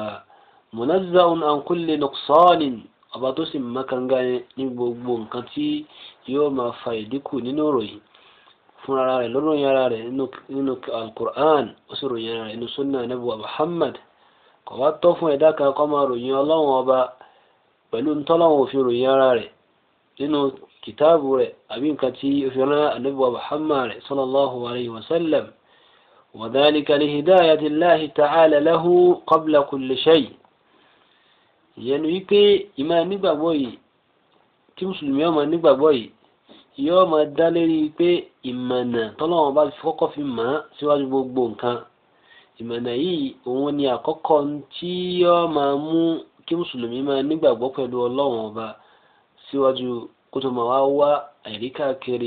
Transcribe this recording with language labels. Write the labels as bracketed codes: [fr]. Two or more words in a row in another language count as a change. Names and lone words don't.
[ar] منزه عن كل نقصان, [yo] ọba tó sì mọ́kànga ní gbogbo nǹkan tí yóò máa fa ìdínkù nínú ìròyìn fún ara rẹ̀, lóròyìn ara rẹ̀ nínú al-Qur'an, ó sì ròyìn ara rẹ̀ nínú [ar] سنة نبوة [yo] Muhammad. kò wá tọ́ fún ẹ̀dá kan kó máa ròyìn Ọlọ́run ọba pẹ̀lú ntọ́lọ́run òfin ròyìn ara rẹ̀ nínú kìtàbù rẹ̀ àbí nǹkan tí ó fi rán ànábì Muhammad rẹ̀ [ar] صلى الله عليه وسلم. وذلك لهداية الله تعالى له قبل كل شيء. [yo] ìyẹn ni wípé ìmọ̀ nígbàgbọ́ yìí, tí mùsùlùmí ọmọ nígbàgbọ́ yìí yóò máa dá lérí pé ìmọ̀nà tọ́lọ́run bá kọ́kọ́ fi mọ̀ ọ́ síwájú gbogbo nǹkan. ìmọ̀nà yìí òun ni àkọ́kọ́ tí yóò máa mú kí mùsùlùmí máa nígbàgbọ́ pẹ̀lú Ọlọ́run ọba síwájú kó tó máa wá wá àìrí káàkiri.